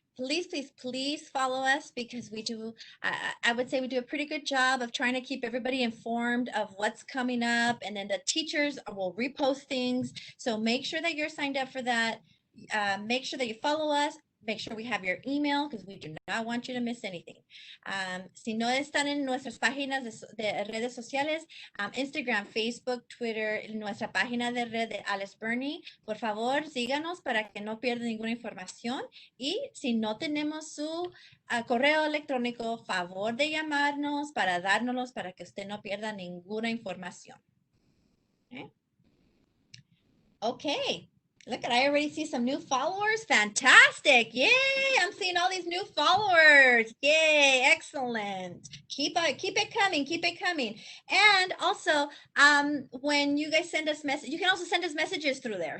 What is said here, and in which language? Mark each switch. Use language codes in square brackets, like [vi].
[en] Please, please, please follow us because we do, I would say we do a pretty good job of trying to keep everybody informed of what's coming up, and then the teachers will repost things. So make sure that you're signed up for that. Make sure that you follow us. Make sure we have your email because we do not want you to miss anything. [es] Si no están en nuestras páginas de redes sociales, Instagram, Facebook, Twitter, nuestra página de red de Alice Birney, por favor síganos para que no pierdan ninguna información. Y si no tenemos su correo electrónico, favor de llamarnos para dárnoslos para que usted no pierda ninguna información. [en] Okay. Look at, I already see some new followers. Fantastic. Yay. I'm seeing all these new followers. Yay. Excellent. Keep it coming. Keep it coming. And also, when you guys send us messages, you can also send us messages through there.